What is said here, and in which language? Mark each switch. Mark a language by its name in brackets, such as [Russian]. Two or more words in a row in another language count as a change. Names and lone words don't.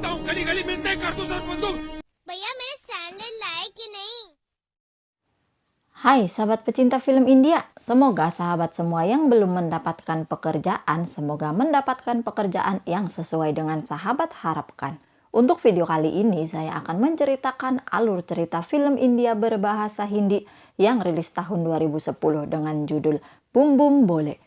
[Hindi] गली गली मिलते हैं कारतूस और बंदूक। भैया मेरे सैंडल लाए कि नहीं? [Indonesian] Hai sahabat pecinta film India, semoga sahabat semua yang belum mendapatkan pekerjaan, semoga mendapatkan pekerjaan yang sesuai dengan sahabat harapkan. Untuk video kali ini saya akan menceritakan alur cerita film India berbahasa Hindi yang rilis tahun 2010 dengan judul Bum Bum Bole.